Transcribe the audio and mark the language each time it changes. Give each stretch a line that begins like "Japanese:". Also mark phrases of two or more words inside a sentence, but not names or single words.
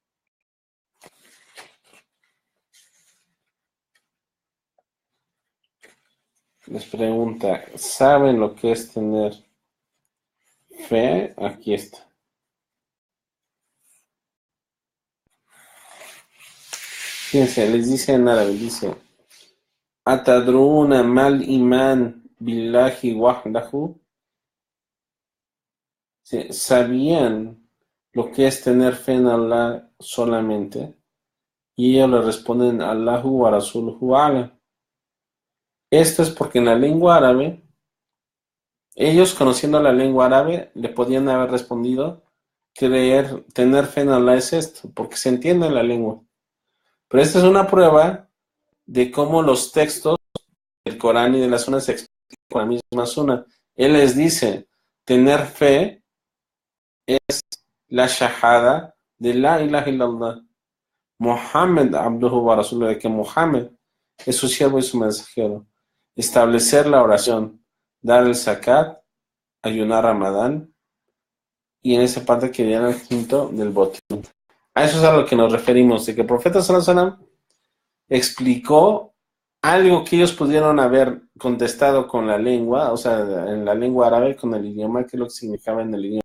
Spanish: les pregunta, ¿saben lo que es tener fe? Aquí está. Fíjense, les dice en árabe, dice,
Arabic: أتدرون ما الإيمان بالله وحده.
Spanish: ¿Sabían lo que es tener fe en Allah solamente? Y ellos le responden,
Arabic: الله ورسوله أعلم.
Spanish: Esto es porque en la lengua árabe, ellos conociendo la lengua árabe, le podían haber respondido, tener fe en Allah es esto, porque se entiende la lengua. Pero esta es una prueba de cómo los textos del Corán y de la Sunna se explican con la misma Sunna. Él les dice, tener fe es la shahada de
Arabic: لا إله إلا الله. محمد عبده ورسوله,
Spanish: de que Muhammad es su siervo y su mensajero. Establecer la oración, dar el zakat, ayunar Ramadán, y en esa parte que viene el quinto del botín. A eso es a lo que nos referimos, de que el profeta
Arabic: صلى الله عليه وسلم
Spanish: explicó algo que ellos pudieron haber contestado con la lengua, o sea, en la lengua árabe, con el idioma, que es lo que significaba en el idioma.